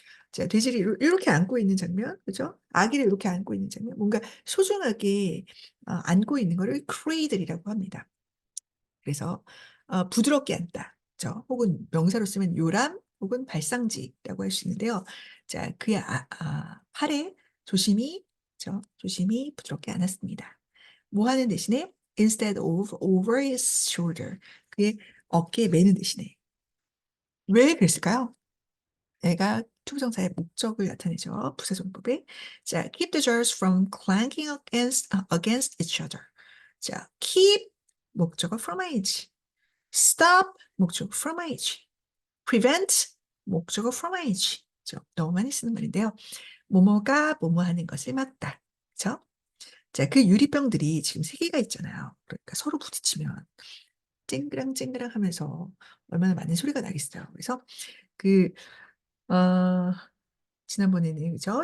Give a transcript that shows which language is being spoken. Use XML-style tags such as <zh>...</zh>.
<ko>자, 돼지를 이렇게 안고 있는 장면, 그죠? 아기를 이렇게 안고 있는 장면, 뭔가 소중하게 안고 있는 거를 cradle이라고 합니다. 그래서 부드럽게 앉다. 혹은 명사로 쓰면 요람 혹은 발상지라고 할 수 있는데요. 자, 그의 팔에 조심히 부드럽게 안았습니다. 뭐 하는 대신에</ko> <en>instead of over his shoulder.</en> <ko>그의 어깨에 매는 대신에. 왜 그랬을까요? 애가 투부정사의 목적을 나타내죠. 부사정법에.</ko> <en>자, keep the jars from clanking against each other.</en> <ko>자, keep 목적어 from age. stop 목적 from age, prevent 목적어 from age. 너무 많이 쓰는 말인데요. 뭐뭐가 뭐뭐 하는 것을 막다. 그렇죠? 자, 그 유리병들이 지금 세 개가 있잖아요. 그러니까 서로 부딪히면 쨍그랑 하면서 얼마나 많은 소리가 나겠어요. 그래서 그 지난번에는 그죠?</ko>